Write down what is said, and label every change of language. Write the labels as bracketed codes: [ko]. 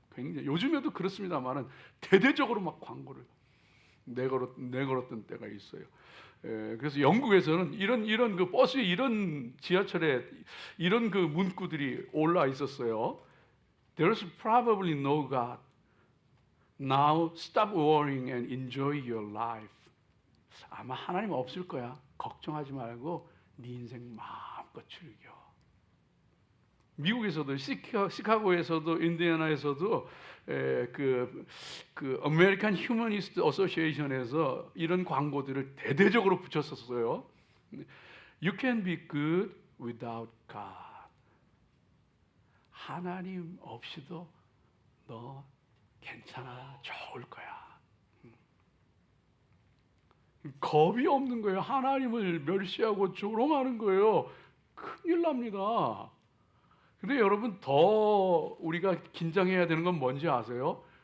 [ko] 굉장히, 요즘에도 그렇습니다만은 대대적으로 막 광고를 내걸었던 때가 있어요. 그래서 영국에서는 이런 그 버스에, 이런 지하철에 이런 그 문구들이 올라 있었어요. [en] There's probably no God. Now stop worrying and enjoy your life. [ko] 아마 하나님 없을 거야. 걱정하지 말고 네 인생 마음껏 즐겨. 미국에서도 시카고에서도 인디애나에서도 그 American Humanist Association에서 이런 광고들을 대대적으로 붙였었어요. You can be good without God. 하나님 없이도 너 괜찮아, 좋을 거야. 겁이 없는 거예요. 하나님을 멸시하고 조롱하는 거예요. 큰일 납니다. 근데 여러분, 더 우리가 긴장해야 되는 건 뭔지 아세요?